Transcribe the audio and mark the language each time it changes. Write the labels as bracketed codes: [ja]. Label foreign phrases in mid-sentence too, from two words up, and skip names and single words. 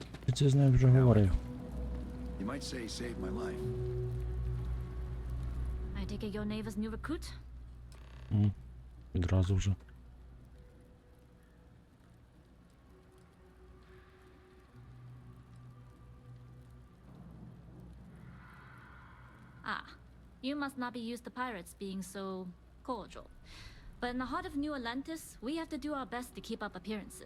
[uk] Ти це з нею вже говорив. [en] You might say he saved my life. I take it your neighbor's new recruit? [uk] Відразу вже. [en] Ah, you must not be used to pirates being so cordial. But in the heart of New Atlantis, we have to do our best to keep up appearances.